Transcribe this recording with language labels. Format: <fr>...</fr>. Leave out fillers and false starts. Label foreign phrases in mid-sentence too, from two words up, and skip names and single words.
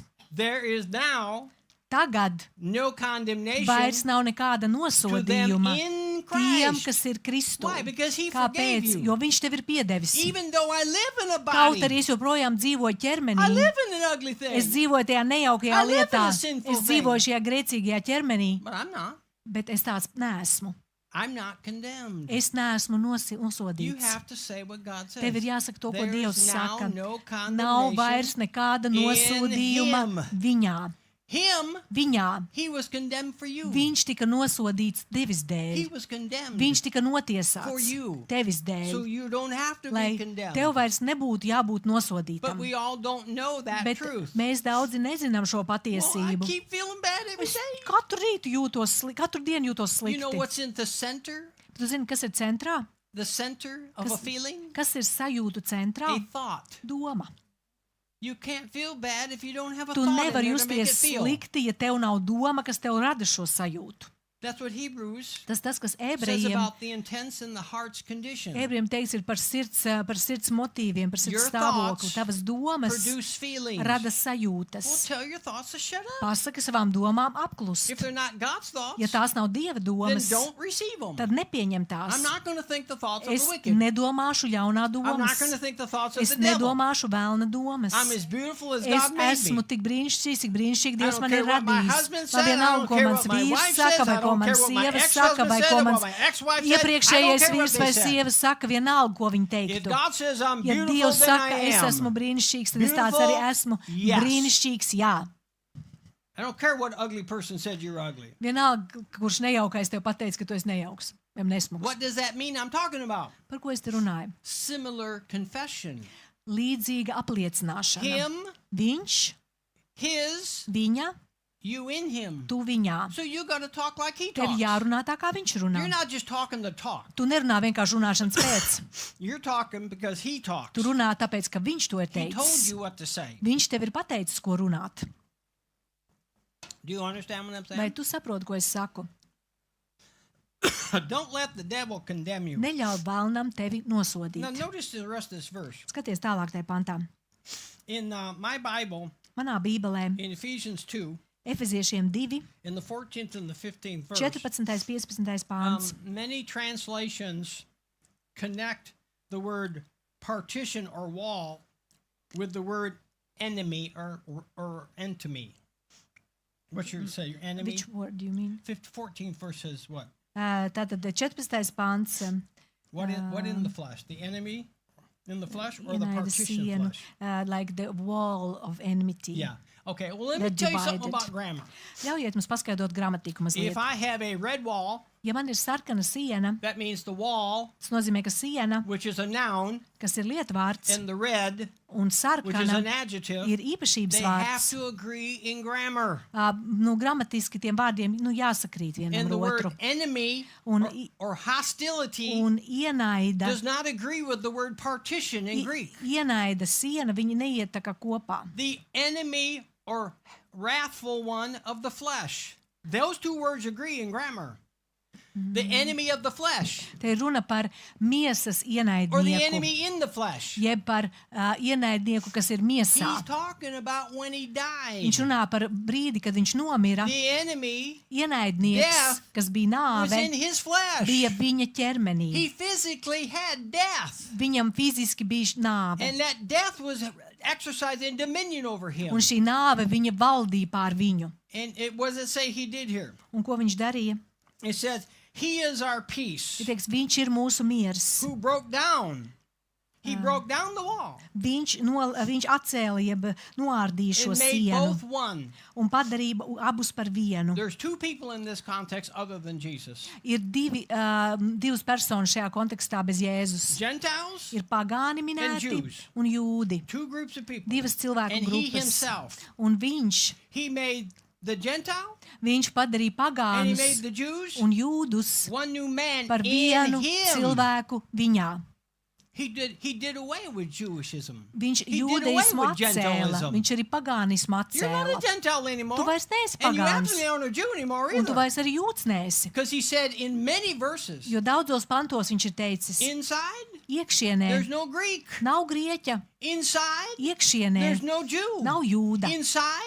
<en>There is now</en> <lv>Tagad</lv> <en>no condemnation</en> <lv>vairs nav nekāda</lv> <en>to them</en> <lv>nosodījuma</lv> <en>in</en> <lv>tiem,</lv> <en>Christ.</en> <lv>kas ir Kristu.</lv> <en>Why? Because he forgave</en> <lv>Kāpēc?</lv> <en>you.</en> <lv>Jo viņš tev ir piedevis.</lv> <en>Even though I live in a</en> <lv>Kaut</lv> <en>body,</en> <lv>arī es joprojām dzīvoju</lv> <en>I</en> <lv>ķermenī,</lv> <en>live in an ugly thing,</en> <lv>es dzīvoju tajā nejaukajā</lv> <en>I live in</en> <lv>lietā,</lv> <en>a sinful</en> <lv>es dzīvoju šajā grēcīgajā ķermenī,</lv> <en>but I'm not.</en> <lv>bet es tāds neesmu.</lv> <en>I'm not condemned.</en> <lv>Es neesmu</lv> <en>You</en> <lv>nosodīts.</lv> <en>have to say what God says.</en> <lv>Tev ir jāsaka to, ko</lv> <en>There</en> <lv>Dievs</lv> <en>is now</en> <lv>saka.</lv> <en>no</en> <lv>Nav</lv> <en>condemnation</en> <lv>vairs nekāda nosodījuma viņā.</lv> <en>Him,</en> <lv>Viņā.</lv> <en>he was condemned for you.</en> <lv>Viņš tika nosodīts tevis</lv> <en>He</en> <lv>dēļ.</lv> <en>was condemned</en> <lv>Viņš tika</lv> <en>for</en> <lv>notiesāts</lv> <en>you.</en> <lv>tevis</lv> <en>So</en> <lv>dēļ.</lv> <en>you don't have to</en> <lv>Lai</lv> <en>be condemned.</en> <lv>tev vairs nebūtu jābūt</lv> <en>But</en> <lv>nosodītam.</lv> <en>we all don't know that</en> <lv>Bet</lv> <en>truth.</en> <lv>mēs daudzi nezinām šo</lv> <en>Well, I</en> <lv>patiesību.</lv> <en>keep feeling bad every</en> <lv>Es</lv> <en>day.</en> <lv>katru rītu jūtos, katru dienu jūtos</lv> <en>You know</en> <lv>slikti.</lv> <en>what's in the center?</en> <lv>Tu zini, kas ir centrā?</lv> <en>the center of a feeling?</en> <lv>Kas ir sajūtu centrā?</lv> <en>A thought.</en> <lv>Doma.</lv> <en>You can't feel bad if you don't have a</en> <lv>Tu</lv> <en>thought in</en> <lv>nevari</lv> <en>there to make it</en> <lv>justies</lv> <en>feel.</en> <lv>slikti, ja tev nav doma, kas tev rada šo sajūtu.</lv> <en>That's what Hebrews</en> <lv>Tas, kas</lv> <en>says</en> <lv>ebrejiem</lv> <en>about the intents in the heart's condition.</en> <lv>teiks ir par sirds motīviem, par</lv> <en>Your</en> <lv>sirds stāvokli.</lv> <en>thoughts</en> <lv>Tavas domas</lv> <en>Produce feelings.</en> <lv>rada</lv> <en>Well,</en> <lv>sajūtas.</lv> <en>tell your thoughts to shut up.</en> <lv>Pasaka savām domām apklust.</lv> <en>If they're not God's thoughts,</en> <lv>Ja tās nav Dieva</lv> <en>then</en> <lv>domas,</lv> <en>don't receive them.</en> <lv>tad nepieņem</lv> <en>I'm</en> <lv>tās.</lv> <en>not going to think the thoughts of</en> <lv>Es</lv> <en>the wicked.</en> <lv>nedomāšu ļaunā</lv> <en>I'm not</en> <lv>domas.</lv> <en>going to think the thoughts of</en> <lv>Es</lv> <en>the devil.</en> <lv>nedomāšu vēlna domas.</lv> <en>I'm as beautiful as</en> <lv>Es</lv> <en>God made</en> <lv>esmu</lv> <en>me.</en> <lv>tik brīnišķīgs, cik brīnišķīgi</lv> <en>I</en> <lv>Dievs</lv> <en>don't</en> <lv>man</lv> <en>care</en> <lv>ir</lv> <en>what my</en> <lv>radījis.</lv> <en>husband</en> <lv>Lai</lv> <en>said, I</en> <lv>vienalga,</lv> <en>don't</en> <lv>ko</lv> <en>care</en> <lv>mans</lv> <en>what my</en> <lv>vīrs</lv> <en>wife</en> <lv>saka,</lv> <en>says,</en> <lv>vai</lv> <en>I</en> <lv>ko</lv> <en>don't</en> <lv>mans</lv> <en>care what my</en> <lv>sieva</lv> <en>ex-husband</en> <lv>saka, vai</lv> <en>said,</en> <lv>ko</lv> <en>or</en> <lv>mans</lv> <en>what my ex-wife said. I don't</en> <lv>iepriekšējais</lv> <en>care what</en> <lv>vīrs</lv> <en>they</en> <lv>vai</lv> <en>said.</en> <lv>sieva saka, vienalga, ko viņi</lv> <en>If</en> <lv>teiktu.</lv> <en>God says I'm</en> <lv>Ja</lv> <en>beautiful,</en> <lv>Dievs</lv> <en>then I</en> <lv>saka, es esmu</lv> <en>am.</en> <lv>brīnišķīgs, tad es tāds arī esmu.</lv> <en>Yes.</en> <lv>Brīnišķīgs, jā.</lv> <en>I don't care what ugly person said you're ugly.</en> <lv>Vienalga, kurš nejaukais tev pateica, ka tu esi nejauks. Vai nesmugs.</lv> <en>What does that mean I'm talking about?</en> <lv>Par ko es te runāju?</lv> <en>Similar confession.</en> <lv>Līdzīga apliecināšana.</lv> <en>Him,</en> <lv>Viņš,</lv> <en>his,</en> <lv>viņa,</lv> <en>you in him.</en> <lv>tu viņā.</lv> <en>So you got to talk like he</en> <lv>Tev</lv> <en>talks.</en> <lv>jārunā tā, kā viņš runā.</lv> <en>You're not just talking the talk.</en> <lv>Tu nerunā vienkārši runāšanas pēc.</lv> <en>You're talking because he talks.</en> <lv>Tu runā tāpēc, ka viņš to ir</lv> <en>He told</en> <lv>teicis.</lv> <en>you what to say.</en> <lv>Viņš tev ir pateicis, ko runāt.</lv> <en>Do you understand what I'm</en> <lv>Vai</lv> <en>saying?</en> <lv>tu saproti, ko es saku?</lv> <en>Don't let the devil condemn you.</en> <lv>Neļauj vēlnam tevi</lv> <en>Now</en> <lv>nosodīt.</lv> <en>notice the rest of this verse.</en> <lv>Skaties tālāk tajā pantā.</lv> <en>In my Bible,</en> <lv>Manā bībelē</lv> <en>in Ephesians 2,</en> <lv>Efeziešiem 2,</lv> <en>in the 14th and the 15th verse,</en> <lv>14. 15. pāns.</lv> <en>many translations connect the word partition or wall with the word enemy or enemy. What should you say? Your enemy? Which word do you mean? 14th verse says what?</en> <lv>Tātad 14. pāns.</lv> <en>What in the flesh? The enemy in the flesh or the</en> <lv>Ienaida</lv> <en>partition</en> <lv>sienu,</lv> <en>flesh? like the wall of enmity. Yeah. Okay, well, let me That tell you something divided. about grammar.</en> <lv>Ļaujiet mums paskaidrot gramatiku mazliet.</lv> <en>If I have a red wall,</en> <lv>Ja man ir sarkana siena,</lv> <en>that means the wall,</en> <lv>tas nozīmē, ka siena,</lv> <en>which is a noun,</en> <lv>kas ir lietvārds,</lv> <en>and the red,</en> <lv>un</lv> <en>which is</en> <lv>sarkana</lv> <en>an adjective,</en> <lv>ir īpašības</lv> <en>they have</en> <lv>vārds.</lv> <en>to agree in grammar.</en> <lv>Gramatiski tiem vārdiem sakrīt vienam</lv> <en>And</en> <lv>ar</lv> <en>the word</en> <lv>otru.</lv> <en>enemy</en> <lv>Un,</lv> <en>or hostility</en> <lv>un ienaida,</lv> <en>does not agree with the word partition in Greek.</en> <lv>ienaida siena, viņi neiet tā kā kopā.</lv> <en>The enemy or wrathful one of the flesh. Those two words agree in grammar. The enemy of the flesh</en> <lv>Te ir runa par miesas</lv> <en>or the</en> <lv>ienaidnieku,</lv> <en>enemy in the flesh.</en> <lv>jeb par ienaidnieku, kas ir miesā.</lv> <en>He's talking about when he died.</en> <lv>Viņš runā par brīdi, kad viņš nomira.</lv> <en>The enemy</en> <lv>Ienaidnieks,</lv> <en>Death</en> <lv>kas bija</lv> <en>was</en> <lv>nāve,</lv> <en>in his flesh.</en> <lv>bija viņa ķermenī.</lv> <en>He physically had death.</en> <lv>Viņam fiziski bija nāve.</lv> <en>And that death was exercising dominion over him.</en> <lv>Un šī nāve viņa valdīja pār viņu.</lv> <en>And what does it say he did here?</en> <lv>Un ko viņš darīja?</lv> <en>It says, he is our peace,</en> <lv>Ir teiks, viņš ir mūsu miers.</lv> <en>who broke down. He broke down the wall</en> <lv>Viņš atcēla, jeb noārdīja šo</lv> <en>and made</en> <lv>sienu</lv> <en>both one.</en> <lv>un padarīja abus par vienu.</lv> <en>There's two people in this context other than Jesus.</en> <lv>Ir divas personas šajā kontekstā bez Jēzus.</lv> <en>Gentiles,</en> <lv>Ir pagāni minēti</lv> <en>Jews.</en> <lv>un jūdi.</lv> <en>two groups of people.</en> <lv>Divas cilvēku</lv> <en>And he</en> <lv>grupas.</lv> <en>himself,</en> <lv>Un viņš</lv> <en>he made the Gentile</en> <lv>padarīja</lv> <en>and he made</en> <lv>pagānus</lv> <en>the Jews</en> <lv>un jūdus</lv> <en>one new man</en> <lv>par</lv> <en>in</en> <lv>vienu</lv> <en>him.</en> <lv>cilvēku viņā.</lv> <en>He did away with Jewishism.</en> <lv>Viņš</lv> <en>He did</en> <lv>jūdeismu</lv> <en>away with</en> <lv>atcēla,</lv> <en>Gentilism.</en> <lv>viņš arī pagānismu</lv> <en>You're not a</en> <lv>atcēla.</lv> <en>Gentile anymore.</en> <lv>Tu vairs neesi</lv> <en>And you</en> <lv>pagāns,</lv> <en>absolutely aren't a Jew anymore</en> <lv>un tu</lv> <en>either.</en> <lv>vairs arī jūds neesi.</lv> <en>Because he said in many verses,</en> <lv>Jo daudzos pantos viņš ir teicis,</lv> <en>inside,</en> <lv>iekšienē</lv> <en>there's no Greek.</en> <lv>nav grieķa,</lv> <en>Inside,</en> <lv>iekšienē</lv> <en>there's no Jew.</en> <lv>nav jūda,</lv> <en>Inside,</en>